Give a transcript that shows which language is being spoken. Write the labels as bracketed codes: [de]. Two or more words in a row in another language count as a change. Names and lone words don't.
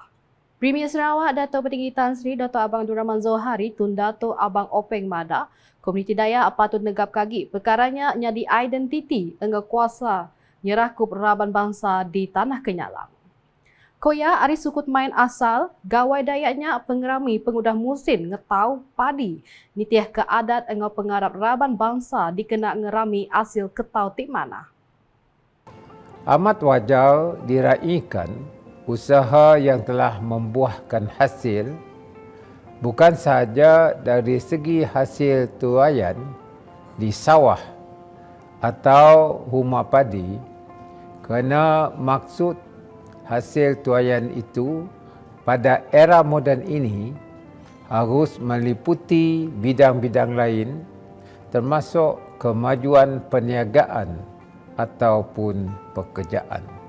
[iba] Premier Sarawak Dato' Petinggi Tan Sri Dato' Abang Abdul Rahman Zohari tun Dato' Abang Openg Mada, komuniti Dayak patut negap kagi perkaranya nyadi identiti engau kuasa nyerakup raban bangsa di Tanah Kenyalang. Koya ari sukut main asal, gawai Dayaknya pengerami pengudah musim ngetau padi. Nitiah ke adat engau pengarap raban bangsa dikena ngerami hasil ketau tik mana. [ms] Amat wajar diraikan usaha yang telah membuahkan hasil bukan sahaja dari segi hasil tuaian di sawah atau rumah padi, kerana maksud hasil tuaian itu pada era moden ini harus meliputi bidang-bidang lain termasuk kemajuan perniagaan ataupun pekerjaan.